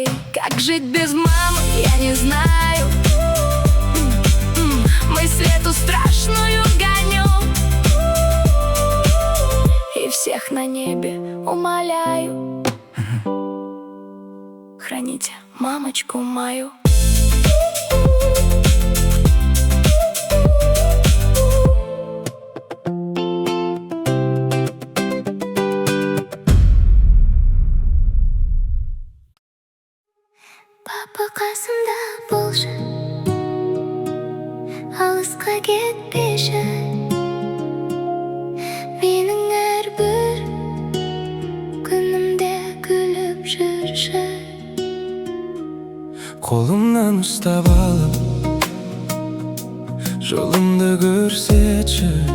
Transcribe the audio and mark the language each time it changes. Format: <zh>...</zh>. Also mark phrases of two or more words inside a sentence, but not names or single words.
<ru>Как жить без мамы, я не знаю. Мысль эту страшную гоню, и всех на небе умоляю: храните мамочку мою.</ru> <kk>Папа қасымда болшы, алысқа кетпеші. Менің әрбір күнімде қолымнан ұстап алып, жолымды көрсетші.</kk>